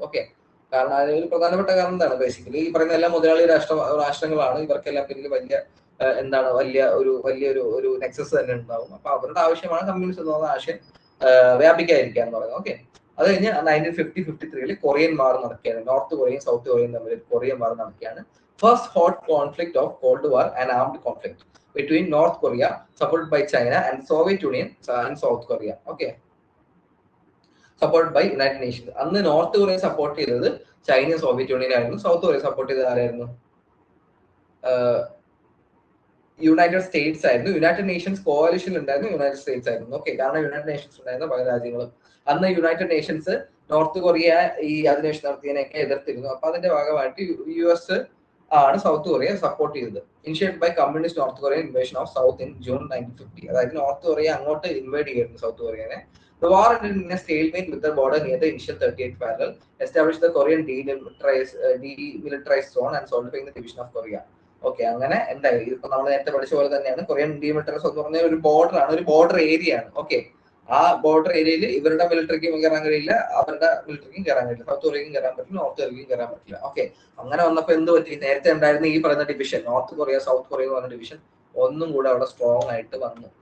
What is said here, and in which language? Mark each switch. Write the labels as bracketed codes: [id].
[ml] Okay, കാരണം അതിന് ഒരു പ്രധാനപ്പെട്ട കാരണം എന്താണ്? ബേസിക്കലി ഈ പറയുന്ന എല്ലാ മുതലാളി രാഷ്ട്രങ്ങളാണ്. ഇവർക്കെല്ലാം പിന്നിൽ എന്താണ് വലിയൊരു ഒരു നെക്സസ് തന്നെ ഉണ്ടാവും. അപ്പൊ അവരുടെ ആവശ്യമാണ് കമ്മ്യൂണിസം എന്ന് പറയുന്ന ആശയം വ്യാപിക്കാതിരിക്കുക എന്ന് പറയുന്നത്. ഓക്കെ, അത് കഴിഞ്ഞ് 1953 കൊറിയൻ വാർ നടക്കുകയാണ്. നോർത്ത് കൊറിയയും സൗത്ത് കൊറിയയും തമ്മിൽ കൊറിയൻ വാർ നടക്കുകയാണ്. [en] First hot conflict of Cold War, an armed conflict between North Korea, supported by China, and Soviet Union and South Korea. Okay, supported by United Nations. [ml] അന്ന് north Korea support ചെയ്തത് ചൈനയും Soviet union ആയിരുന്നു. South Korea support ചെയ്തത് ആരായിരുന്നു? United States ആയിരുന്നു. United Nations കോalition ഉണ്ടായിരുന്നു, United States ആയിരുന്നു. Okay, കാരണം യുണൈറ്റഡ് നേഷൻസ് ഉണ്ടായിരുന്ന പല രാജ്യങ്ങളും അന്ന് യുണൈറ്റഡ് നേഷൻസ് നോർത്ത് കൊറിയ ഈ അധിനിവേശം നടത്തിയതിനെയൊക്കെ എതിർത്തിരുന്നു. അപ്പൊ അതിന്റെ ഭാഗമായിട്ട് US ആണ് സൗത്ത് കൊറിയ സപ്പോർട്ട് ചെയ്തത്. [en] Initiated by communist North Korean invasion of South in June 1950. [ml] അതായത് നോർത്ത് കൊറിയ അങ്ങോട്ട് ഇൻവൈഡ് ചെയ്യുന്നു south കൊറിയനെ. [en] The war ended in a stalemate with the border near the initial 38th parallel, established the Korean demilitarized zone and solidifying the division of Korea. [ml] Okay, അങ്ങനെ എന്തായാലും ഇപ്പൊ നമ്മൾ നേരത്തെ പഠിച്ച പോലെ തന്നെയാണ് കൊറിയൻ ഡീമിലിറ്ററൈസ് എന്ന് പറഞ്ഞ ഒരു ബോർഡർ ആണ്, ഒരു ബോർഡർ ഏരിയ ആണ്. ഓക്കെ, ആ ബോർഡർ ഏരിയയിൽ ഇവരുടെ മിലിറ്ററിക്കും കയറാൻ കഴിയില്ല, അവരുടെ മിലിറ്ററിക്കും കയറാൻ കഴിയില്ല. സൗത്ത് കൊറിയക്കും കയറാൻ പറ്റില്ല, നോർത്ത് കൊറിയക്കും കയറാൻ പറ്റില്ല. ഓക്കെ, അങ്ങനെ വന്നപ്പോ എന്ത് പറ്റി? നേരത്തെ ഉണ്ടായിരുന്ന ഈ പറയുന്ന division north Korea south Korea എന്ന് പറഞ്ഞ ഡിവിഷൻ ഒന്നും കൂടെ അവിടെ സ്ട്രോങ് ആയിട്ട് വന്നു.